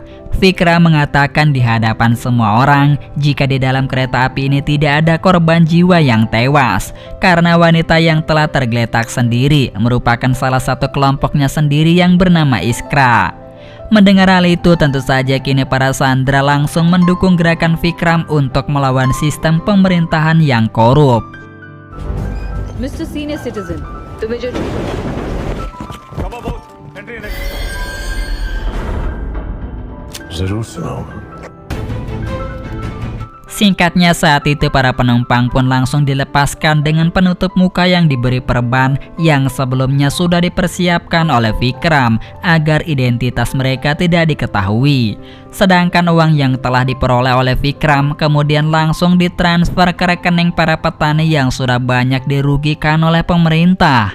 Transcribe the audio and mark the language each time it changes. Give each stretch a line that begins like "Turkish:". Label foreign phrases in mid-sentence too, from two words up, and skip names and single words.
Indonesian: Fikra mengatakan di hadapan semua orang jika di dalam kereta api ini tidak ada korban jiwa yang tewas karena wanita yang telah tergeletak sendiri merupakan salah satu kelompoknya sendiri yang bernama Iskra. Mendengar hal itu, tentu saja kini para sandera langsung mendukung gerakan Vikram untuk melawan sistem pemerintahan yang korup.
English: Mr. Senior Citizen,
Hindi: तुम्हें जो जरूर सुनाऊंगा।
Indonesian: Singkatnya saat itu para penumpang pun langsung dilepaskan dengan penutup muka yang diberi perban yang sebelumnya sudah dipersiapkan oleh Vikram agar identitas mereka tidak diketahui. Sedangkan uang yang telah diperoleh oleh Vikram kemudian langsung ditransfer ke rekening para petani yang sudah banyak dirugikan oleh pemerintah.